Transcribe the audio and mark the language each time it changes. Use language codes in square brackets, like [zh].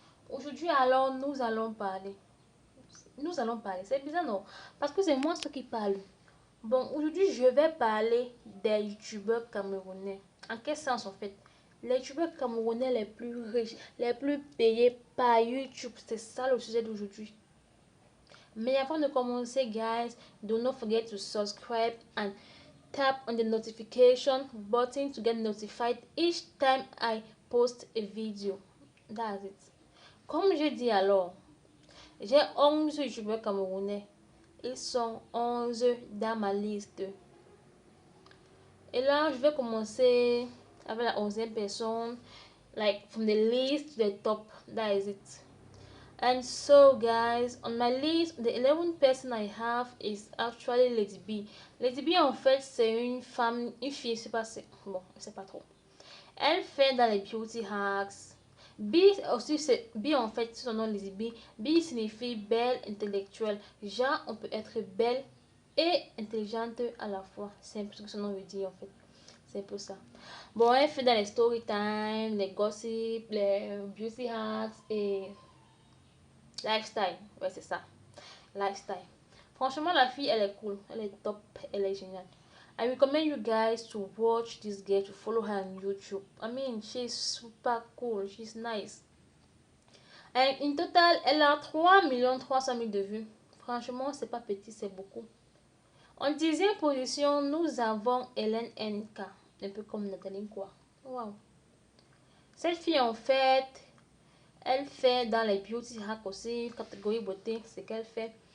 [fr] Aujourd'hui alors nous allons parler. C'est bizarre non? Parce que c'est moi ce qui parle. Bon, aujourd'hui je vais parler des youtubeurs camerounais. En quel sens en fait? Les youtubeurs camerounais les plus riches, les plus payés par YouTube. C'est ça le sujet d'aujourd'hui. Mais avant de commencer, [en] guys, do not forget to subscribe and tap on the notification button to get notified each time I post a video. That's it. [fr] Comme je dis alors, j'ai 11 youtubeurs camerounais. Ils sont 11 dans ma liste. Et là, je vais commencer avec la 11e personne. [en] Like from the list to the top. That is it. And so guys, on my list, the 11th person I have is actually Lady B. [fr] Lady B en fait c'est une femme, une fille, c'est pas, bon, c'est pas trop. Elle fait dans les beauty hacks. B aussi c'est B en fait, son nom Lady B. B signifie belle, intellectuelle. Genre on peut être belle et intelligente à la fois. C'est un peu ce que son nom veut dire en fait. C'est un peu ça. Bon, elle fait dans les story time, les gossips, les beauty hacks et lifestyle, ouais c'est ça, lifestyle. Franchement la fille elle est cool, elle est top, elle est géniale. [en] I recommend you guys to watch this girl, to follow her on YouTube. I mean she's super cool, she's nice. And in total [fr] elle a 3 300 000 de vues. Franchement c'est pas petit, c'est beaucoup. En 10e position nous avons Hélène NK, un peu comme Nathalie quoi. Wow. Cette fille en fait elle fait dans les beauty hacks aussi, catégorie beauté, c'est qu'elle fait.